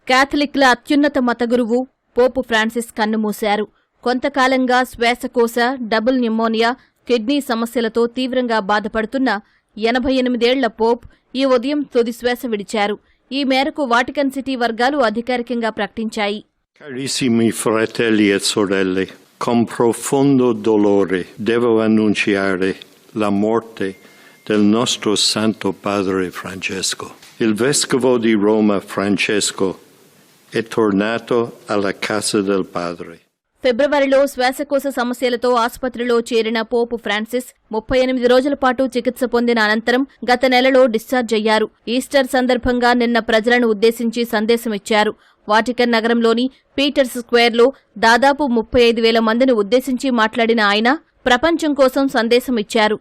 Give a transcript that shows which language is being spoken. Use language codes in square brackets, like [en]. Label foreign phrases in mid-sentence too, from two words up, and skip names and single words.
[te] కేథలిక్ల అత్యున్నత మతగురువు పోపు ఫ్రాన్సిస్ కన్నుమూశారు. కొంతకాలంగా శ్వాసకోశ, డబుల్ న్యూమోనియా, కిడ్నీ సమస్యలతో తీవ్రంగా బాధపడుతున్న 88 ఏళ్ల పోప్ ఈ ఉదయం తుది శ్వాస విడిచారు. ఈ మేరకు వాటికన్ సిటీ వర్గాలు అధికారికంగా ప్రకటించాయి. [it] Carissimi fratelli e sorelle, con profondo dolore devo annunciare la morte del nostro Santo Padre Francesco. Il Vescovo di Roma Francesco è tornato alla casa del Padre. [te] ఫిబ్రవరిలో శ్వాసకోశ సమస్యలతో ఆసుపత్రిలో చేరిన పోపు ఫ్రాన్సిస్ 38 రోజుల పాటు చికిత్స పొందిన అనంతరం గత నెలలో డిశ్చార్జ్ అయ్యారు. ఈస్టర్ సందర్భంగా నిన్న ప్రజలను ఉద్దేశించి సందేశమిచ్చారు. వాటికన్ నగరంలోని పీటర్స్ స్క్వేర్లో దాదాపు 35,000 మందిని ఉద్దేశించి మాట్లాడిన ఆయన ప్రపంచం కోసం సందేశం ఇచ్చారు.